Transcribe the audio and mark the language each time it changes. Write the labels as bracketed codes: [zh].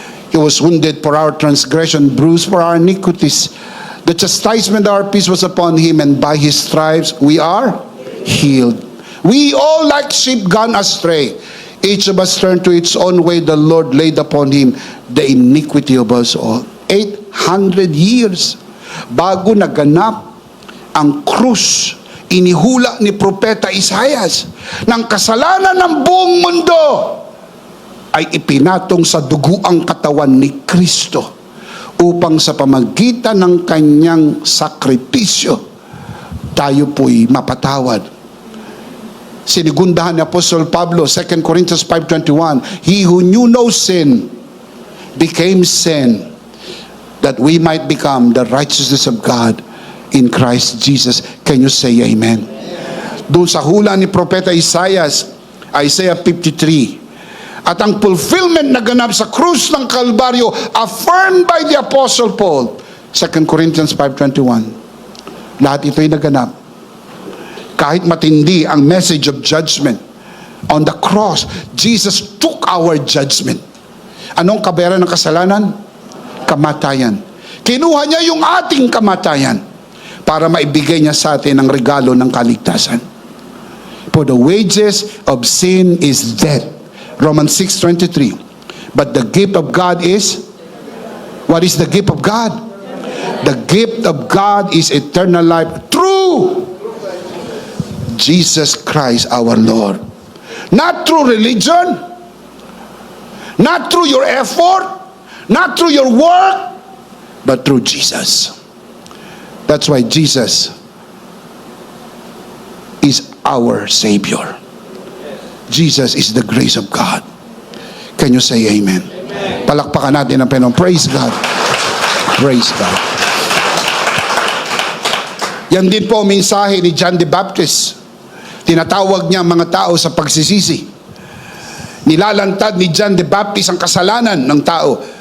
[en] He was wounded for our transgression, bruised for our iniquities. The chastisement of our peace was upon him, and by his stripes we are healed. We all like sheep gone astray. Each of us turned to its own way. The Lord laid upon him the iniquity of us all. [tl] 800 years bago naganap ang krus, inihula ni Propeta Isaias ng kasalanan ng buong mundo ay ipinatong sa duguang katawan ni Kristo upang sa pamagitan ng kanyang sakripisyo tayo po'y mapatawad. Sinigundahan ni Apostol Pablo, [en] 2 Corinthians 5:21, He who knew no sin became sin, that we might become the righteousness of God in Christ Jesus. Can you say amen? [tl] Doon sa hula ni Propeta Isaias, Isaiah 53, at ang fulfillment na ganap sa krus ng Kalbaryo, [en] affirmed by the Apostle Paul, [tl] 2 Corinthians 5:21. Lahat ito'y naganap. Kahit matindi ang [en] message of judgment, on the cross, Jesus took our judgment. [tl] Anong kabayaran ng kasalanan? Kamatayan. Kinuha niya yung ating kamatayan para maibigay niya sa atin ang regalo ng kaligtasan. [en] For the wages of sin is death. Romans 6:23. But the gift of God is, what is the gift of God? The gift of God is eternal life through Jesus Christ our Lord. Not through religion, not through your effort, not through your work, but through Jesus. That's why Jesus is our Savior. Jesus is the grace of God. Can you say amen? Amen. [tl] Palakpakan natin ang Panginoon. [en] Praise God. Praise God. [tl] Yan din po ang mensahe ni John the Baptist. Tinatawag niya ang mga tao sa pagsisisi. Nilalantad ni John the Baptist ang kasalanan ng tao.